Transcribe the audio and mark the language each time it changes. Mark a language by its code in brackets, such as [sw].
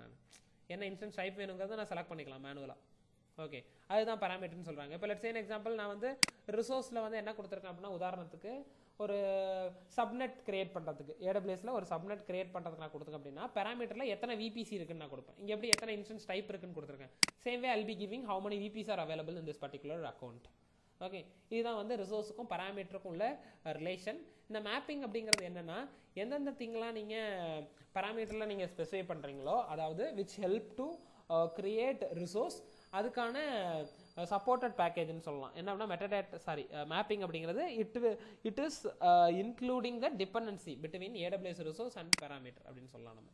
[ta] நான் என்ன instance type வேணுங்கிறத நான் செலக்ட் பண்ணிக்கலாம் மேனுவலாக. ஓகே, அதுதான் பேராமீட்டர்னு சொல்கிறாங்க. இப்போ [en] let's say example [ta] நான் வந்து ரிசோர்ஸில் வந்து என்ன கொடுத்துருக்கேன் அப்படின்னா உதாரணத்துக்கு ஒரு சப்நெட் கிரியேட் பண்ணுறதுக்கு AWSல ஒரு சப்நெட் கிரியேட் பண்ணுறதுக்கு நான் கொடுத்துருக்கேன் அப்படின்னா பேராமீட்டரில் எத்தனை VPC இருக்குன்னு நான் கொடுப்பேன். இங்கே எப்படி எத்தனை இன்ஸ்டன்ஸ் டைப் இருக்குன்னு கொடுத்துருக்கேன். [en] Same way I'll be giving how many VPs are available in this particular account. [ta] Okay, இதுதான் வந்து ரிசோர்ஸுக்கும் பேராமீட்டருக்கும் உள்ள ரிலேஷன். இந்த மேப்பிங் அப்படிங்கிறது என்னன்னா எந்தெந்த திங்லாம் நீங்கள் பேராமீட்டரில் நீங்கள் ஸ்பெசிஃபை பண்ணுறீங்களோ, அதாவது [en] which help to create resource, [ta] அதுக்கான சப்போர்ட்டட் பேக்கேஜ்னு சொல்லலாம். என்ன அப்படின்னா மெட்டடேட்டா மேப்பிங் அப்படிங்கிறது [en] it is including the dependency between AWS resource and parameter [ta] அப்படின்னு சொல்லலாம்.